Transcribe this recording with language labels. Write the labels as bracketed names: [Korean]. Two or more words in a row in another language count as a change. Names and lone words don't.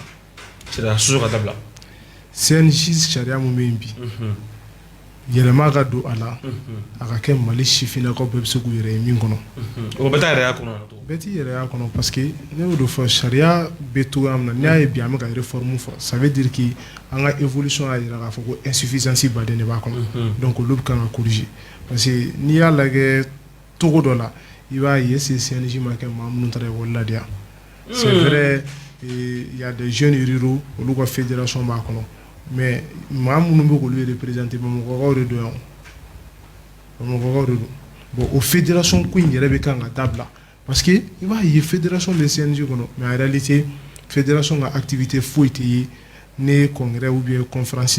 [Bambara] sariya sɔsɔ ka dabila CNJ sariya mun bɛ yen bi yɛlɛma ka don a la a ka kɛ Mali sifinnakaw bɛɛ bɛ se k'u yɛrɛ ye min kɔnɔ o bɛɛ t'a yɛrɛ y'a kɔnɔ bɛɛ t'i yɛrɛ y'a kɔnɔ [French] parce que [Bambara] ne y'o de fɔ sariya bɛ cogoya min na n'i y'a ye bi an bɛ ka réforme fɔ [French] ça veut dire que [Bambara] an ka évolution y'a jira k'a fɔ ko insuffisance baden de b'a kɔnɔ donc olu kan ka corriger [French] parce que [Bambara] n'i y'a lajɛ togo dɔ la i b'a ye CNJ ma kɛ maa minnu taara ekɔli la de yan [French] c'est vrai il y a des jeunes ruraux [Bambara] olu ka fédération b'a kɔnɔ mais maa minnu bɛ k'olu représenter Bamakɔkaw de don yan Bamakɔkaw de don bon o fédération ko in yɛrɛ bɛ kan ka dabila [French] parce que [Bambara] i b'a ye fédération bɛ CNJ kɔnɔ [French] mais en réalité [Bambara] fédération ka activité foyi tɛ ye ni [French] congrès ou bien conférence